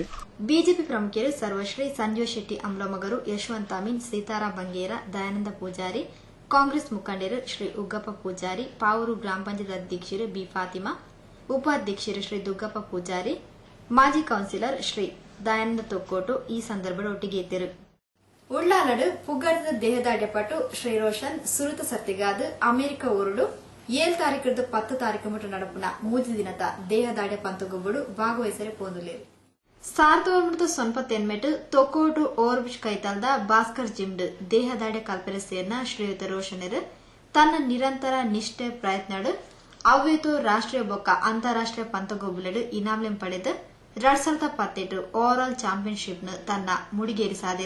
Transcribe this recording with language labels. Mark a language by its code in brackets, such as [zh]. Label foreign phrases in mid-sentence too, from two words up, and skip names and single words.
[kn] ಬಿಜೆಪಿ ಪ್ರಮುಖರು ಸರ್ವಶ್ರೀ ಸಂಜೀವ್ ಶೆಟ್ಟಿ ಅಮ್ಲಮಗರು, ಯಶವಂತ ಅಮೀನ್, ಸೀತಾರಾಮ್ ಬಂಗೇರ, ದಯಾನಂದ ಪೂಜಾರಿ, ಕಾಂಗ್ರೆಸ್ ಮುಖಂಡರು ಶ್ರೀ ಉಗ್ಗಪ್ಪ ಪೂಜಾರಿ, ಪಾವೂರು ಗ್ರಾಮ ಪಂಚಾಯತ್ ಅಧ್ಯಕ್ಷರು ಬಿ ಫಾತಿಮಾ, ಉಪಾಧ್ಯಕ್ಷರು ಶ್ರೀ ದುಗ್ಗಪ್ಪ ಪೂಜಾರಿ, ಮಾಜಿ ಕೌನ್ಸಿಲರ್ ಶ್ರೀ ದಯಾನಂದ ತೊಕ್ಕೋಟು ಈ ಸಂದರ್ಭದ ಒಟ್ಟಿಗೆ ಇದ್ದರು. [tcy] ಉಳ್ಳಾಲಡು ಪುಗ್ಗಡದ ದೇಹದಾಡ್ಯಪಟ್ಟು ಶ್ರೀ ರೋಷನ್ ಸುರುತ ಸತ್ತಿಗಾದ ಅಮೆರಿಕ ಊರುಡು 7 ತಾರೀಕು 10 ತಾರೀಕು ಮುಟ್ಟು ನಡಪುನ ಮೂಜಿ ದಿನದ ದೇಹದಾಡ್ಯ ಪಂತುಗೊಬ್ಬಡು ಭಾಗವಹಿಸರೆ ಪೋಂದುಲೇರು. 1998 ತೊಕ್ಕೋಟು ಓವರ್ಬಿಚ್ ಕೈತಲ್ದ ಭಾಸ್ಕರ್ ಜಿಮ್ಡ್ ದೇಹದಾಡ್ಯ ಕಲ್ಪನೆ ಸೇರ್ನ ಶ್ರೀಯುತ ರೋಷನರು ತನ್ನ ನಿರಂತರ ನಿಷ್ಠೆ ಪ್ರಯತ್ನಡು ಅವ್ಯತು ರಾಷ್ಟ್ರೀಯ ಬೊಕ್ಕ ಅಂತಾರಾಷ್ಟ್ರೀಯ ಪಂತಗೊಬ್ಬುಲೆಡು ಇನಾಮ್ಲೆಂ ಪಡೆದು 2018 [en] overall championship [tcy] ತನ್ನ ಮುಡಿಗೇರಿಸಾದಿರು.